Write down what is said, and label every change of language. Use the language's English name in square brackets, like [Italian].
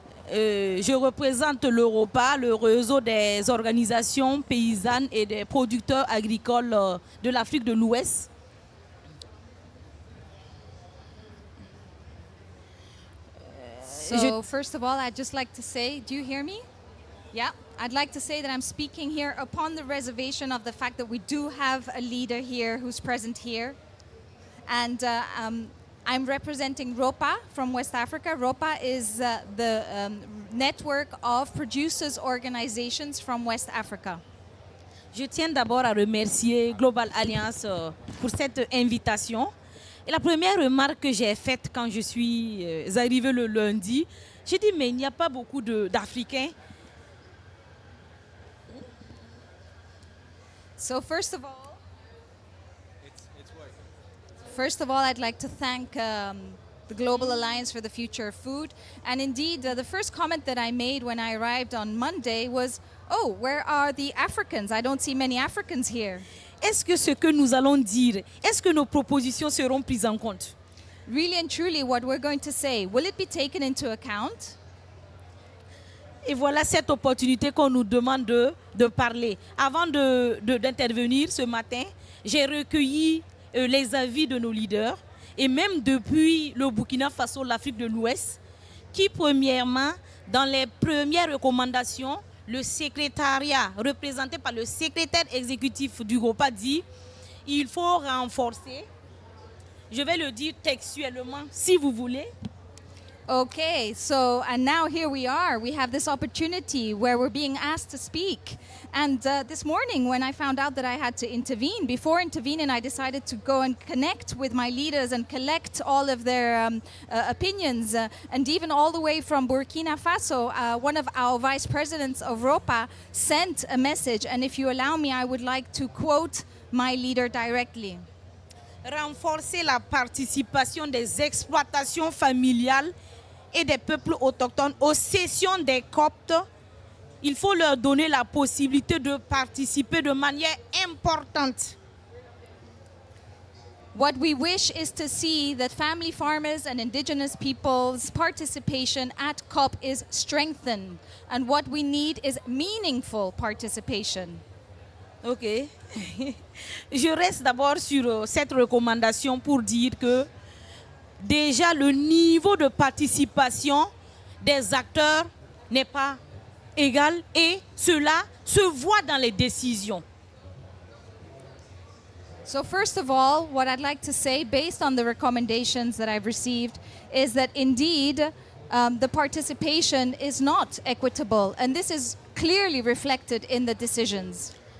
[French] Je représente l'Europa, le réseau des organisations paysannes et des producteurs agricoles de l'Afrique de l'Ouest. [English] So first of all, I'd just like to say, do you hear me? Yeah, I'd like to say that I'm speaking here upon the reservation of the fact that we do have a leader here who's present here. And I'm representing ROPA from West Africa. ROPA is the network of producers organizations from West Africa. [French] Je tiens d'abord à remercier Global Alliance pour cette invitation. Et la première remarque que j'ai faite quand je suis arrivée le lundi, j'ai dit, mais il n'y a pas beaucoup d'Africains. [English] So first of all, I'd like to thank the Global Alliance for the Future of Food. And indeed, the first comment that I made when I arrived on Monday was, oh, where are the Africans? I don't see many Africans here. [French] Est-ce que ce que nous allons dire, est-ce que nos propositions seront prises en compte? [English] Really and truly, what we're going to say, will it be taken into account? [French] Et voilà cette opportunité qu'on nous demande de parler. Avant d'intervenir ce matin, j'ai recueilli les avis de nos leaders, et même depuis le Burkina Faso, l'Afrique de l'Ouest, qui premièrement, dans les premières recommandations, le secrétariat, représenté par le secrétaire exécutif du ROPA, dit il faut renforcer, je vais le dire textuellement si vous voulez. [English] Okay, so, and now here we are. We have this opportunity where we're being asked to speak. And this morning when I found out that I had to intervene, before intervening I decided to go and connect with my leaders and collect all of their opinions. And even all the way from Burkina Faso, one of our vice presidents of ROPA sent a message. And if you allow me, I would like to quote my leader directly. [French] Renforcer la participation des exploitations familiales et des peuples autochtones aux sessions des COP. il faut leur donner la possibilité de participer de manière importante. [English] What we wish is to see that family farmers and indigenous peoples' participation at COP is strengthened. And what we need is meaningful participation. Ok. [French] Je reste d'abord sur cette recommandation pour dire que déjà le niveau de participation des acteurs n'est pas égal et cela se voit dans les décisions. [English] So first of all, what I'd like to say, based on the recommendations that I've received, is that indeed the participation is not equitable, and this is clearly reflected in the decisions.